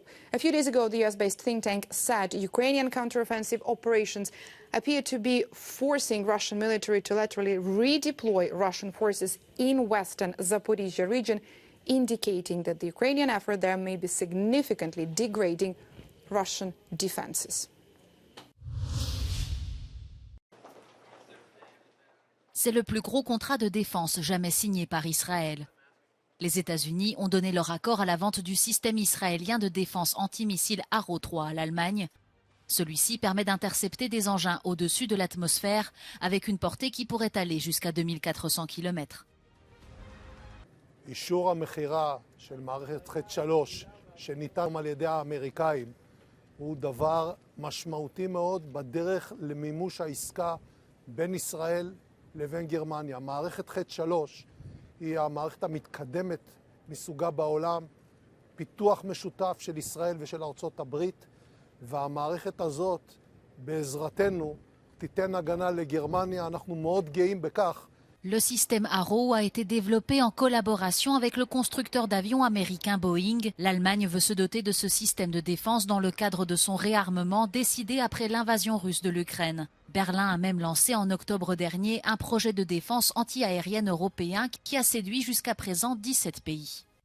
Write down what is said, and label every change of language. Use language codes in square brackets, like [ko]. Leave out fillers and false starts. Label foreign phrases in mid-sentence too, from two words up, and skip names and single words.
[en] A few days ago, the US-based think tank said Ukrainian counteroffensive operations appear to be forcing Russian military to laterally redeploy Russian forces in western Zaporizhzhia region, indicating that the Ukrainian effort there may be significantly degrading Russian defenses. [fr] C'est le plus gros contrat de défense jamais signé par Israël. Les États-Unis ont donné leur accord à la vente du système israélien de défense antimissile Arrow 3 à l'Allemagne. Celui-ci permet d'intercepter des engins au-dessus de l'atmosphère avec une portée qui pourrait aller jusqu'à 2400 km. [he] אישור המכירה של מערכת חץ 3 שניתן על ידי האמריקאים הוא דבר משמעותי מאוד בדרך למימוש העסקה בין ישראל לבין גרמניה. מערכת חץ 3 היא המערכת המתקדמת מסוגה בעולם, פיתוח משותף של ישראל ושל ארצות הברית, והמערכת הזאת בעזרתנו תיתן הגנה לגרמניה. אנחנו מאוד גאים בכך. [fr] Le système Arrow a été développé en collaboration avec le constructeur d'avions américain Boeing. L'Allemagne veut se doter de ce système de défense dans le cadre de son réarmement décidé après l'invasion russe de l'Ukraine. Berlin a même lancé en octobre dernier un projet de défense anti-aérienne européen qui a séduit jusqu'à présent 17 pays.